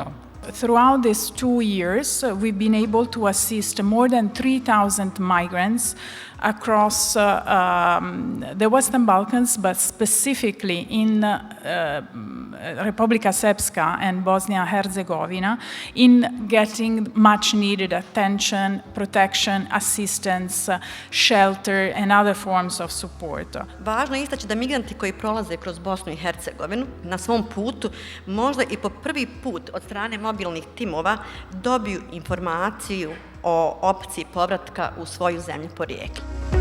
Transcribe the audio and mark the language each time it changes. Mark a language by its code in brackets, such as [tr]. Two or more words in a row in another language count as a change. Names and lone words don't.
[en] Throughout these 2 years, we've been able to assist more than 3,000 migrants across the Western Balkans, but specifically in Republika Srpska and Bosnia-Herzegovina, in getting much needed attention, protection, assistance, shelter, and other forms of support. [bs] Važno je istaći da migranti koji prolaze kroz Bosnu i Hercegovinu na svom putu možda i po prvi put od strane mobilnih timova dobiju informaciju o opciji povratka u svoju zemlju porijekla.